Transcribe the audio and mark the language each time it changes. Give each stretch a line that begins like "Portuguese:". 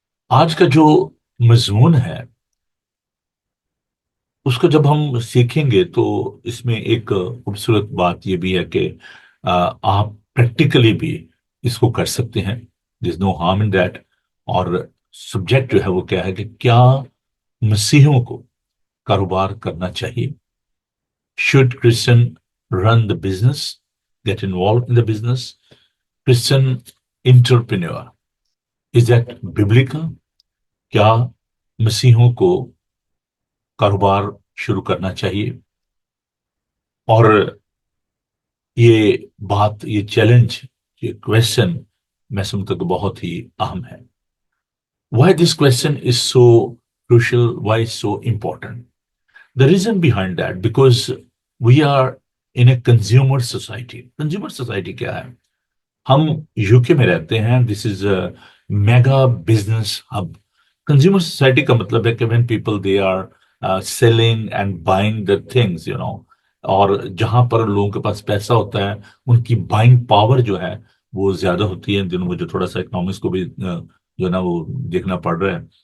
Urdu: آج کا جو مضمون ہے اس کو جب ہم سیکھیں گے تو اس میں ایک خوبصورت بات یہ بھی ہے کہ آپ پریکٹیکلی بھی اس کو کر سکتے ہیں.
English: There is no harm in that.
Urdu: اور سبجیکٹ جو ہے وہ کیا ہے کہ کیا مسیحیوں کو کاروبار کرنا چاہیے.
English: Should Christian run the business, get involve in the business. Christian entrepreneur, is that biblical؟
Urdu: کیا مسیحیوں کو کاروبار شروع کرنا چاہیے؟ اور یہ بات، یہ چیلنج، یہ کویشچن میں سمجھتا کہ بہت ہی اہم ہے.
English: Why this question is so crucial, why it's so important? The reason behind that, because we are in a consumer society.
Urdu: Consumer society کیا ہے؟ ہم یو کے میں رہتے ہیں.
English: This is a mega business hub.
Urdu: Consumer society کا مطلب ہے کہ
English: when people they are selling and buying the things
Urdu: اور جہاں پر لوگوں کے پاس پیسہ ہوتا ہے ان کی بائنگ پاور جو ہے وہ زیادہ ہوتی ہے. ان دنوں میں جو تھوڑا سا اکنامکس کو بھی جو ہے نا وہ دیکھنا پڑ رہا ہے.